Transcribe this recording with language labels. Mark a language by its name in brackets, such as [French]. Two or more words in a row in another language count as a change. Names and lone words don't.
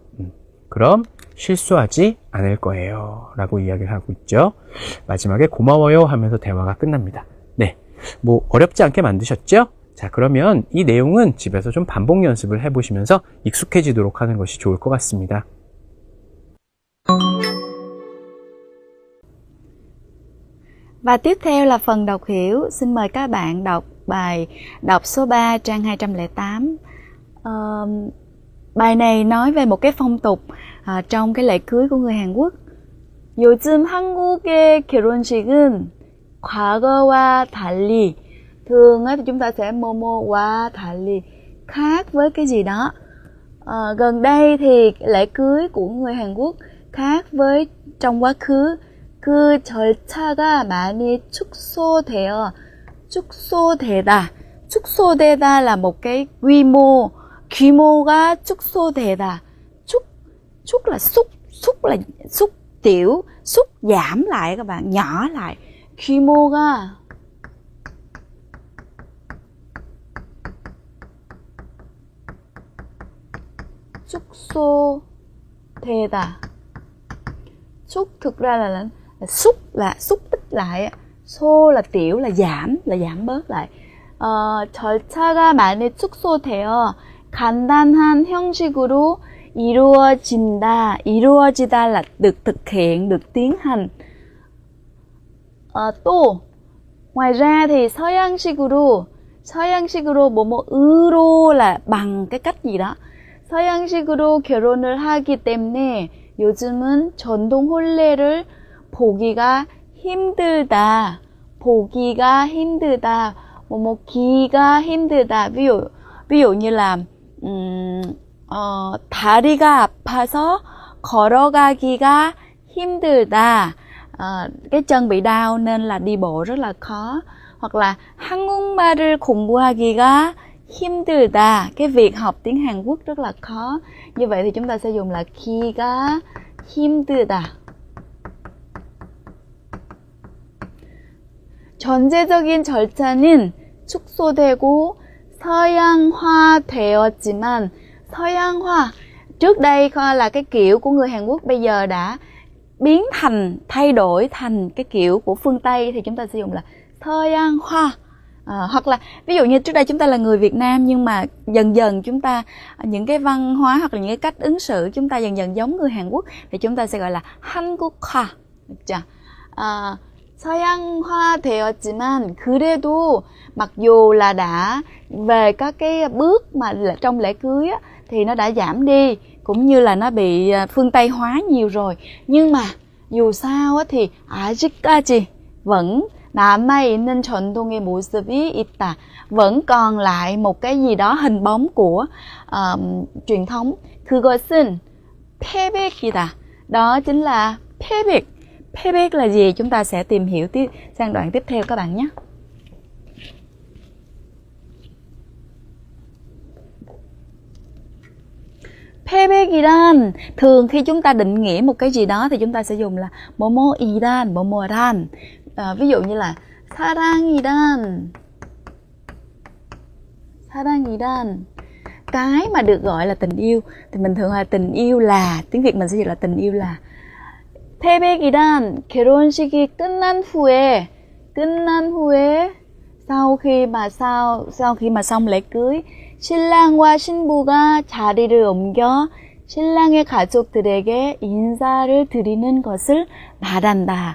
[Korean] 그럼 실수하지 않을 거예요. 라고 이야기를 하고 있죠. 마지막에 고마워요 하면서 대화가 끝납니다. 네, 뭐 어렵지 않게 만드셨죠? 자, 그러면 이 내용은 집에서 좀 반복 연습을 해보시면서 익숙해지도록 하는 것이 좋을 것 같습니다. [Vietnamese] Và tiếp theo là phần đọc hiểu. Xin mời các bạn đọc bài đọc số 3 trang 208. Bài này nói về một cái phong tục trong cái lễ cưới của người Hàn Quốc. [Korean] 요즘 한국의 결혼식은 과거와 달리. [Vietnamese] Thường á, thì chúng ta sẽ [Korean] 뭐뭐와 달리, [Vietnamese] khác với cái gì đó. Gần đây thì lễ cưới của người Hàn Quốc khác với trong quá khứ. [Korean] 그 절차가 많이 축소되다. [Vietnamese] 축소되다 là một cái [Korean] 규모가 축소되다. [Vietnamese] Xúc là xúc tiểu, xúc giảm lại các bạn, nhỏ lại. [Korean] 규모가 축소되다. [Vietnamese] Xúc thực ra là xúc tích lại, xô là tiểu, là giảm bớt lại. [Korean] 절차가 많이 축소되어 간단한 형식으로 이루어지다 [Vietnamese] là được thực hiện, được tiến hành. 또 ngoài ra thì [Korean] 서양식으로 뭐뭐으로 [Vietnamese] là bằng cái cách gì đó. [Korean] 서양식으로 결혼을 하기 때문에 요즘은 전동 혼례를 보기가 힘들다. 기가 힘들다. [Vietnamese] ví dụ như là [Korean] 다리가 아파서 걸어가기가 힘들다. [Vietnamese] Cái chân bị đau nên là đi bộ rất là khó. Hoặc là [Korean] 한국말을 공부하기가 힘들다. [Vietnamese] Cái việc học tiếng Hàn Quốc rất là khó. Như vậy thì chúng ta sẽ dùng là [Korean] 기가 힘들다. 전제적인 절차는 축소되고 서양화되었지만 [Vietnamese] 서양화 trước đây là cái kiểu của người Hàn Quốc, bây giờ đã thay đổi thành cái kiểu của phương Tây thì chúng ta sử dụng là 서양화. Hoặc là ví dụ như trước đây chúng ta là người Việt Nam nhưng mà dần dần chúng ta những cái văn hóa hoặc là những cái cách ứng xử chúng ta dần dần giống người Hàn Quốc thì chúng ta sẽ gọi là 한국화. được chưa? [Korean] 서양화되었지만 그래도 [Vietnamese] mặc dù là đã về các cái bước mà trong lễ cưới á, thì nó đã giảm đi cũng như là nó bị phương Tây hóa nhiều rồi, nhưng mà dù sao á, thì 아직까지 vẫn [Korean] 남아있는 전통의 모습이 있다, [Vietnamese] vẫn còn lại một cái gì đó hình bóng của truyền thống. [Korean] 그것은 패백이다. [Vietnamese] Đó chính là 패백. 패백 là gì? Chúng ta sẽ tìm hiểu sang đoạn tiếp theo các bạn nhé. 패백이란 thường khi chúng ta định nghĩa một cái gì đó thì chúng ta sẽ dùng là [Korean] 뭐뭐이란, 뭐뭐란. [Vietnamese] Ví dụ như là 사랑이란, cái mà được gọi là tình yêu thì mình thường là tình yêu là, tiếng Việt mình sẽ dịch là tình yêu là. [Korean] 패백이란 결혼식이 끝난 후에 [Vietnamese] sau khi mà xong lễ cưới, [Korean] 신랑과 신부가 자리를 옮겨 신랑의 가족들에게 인사를 드리는 것을 말한다.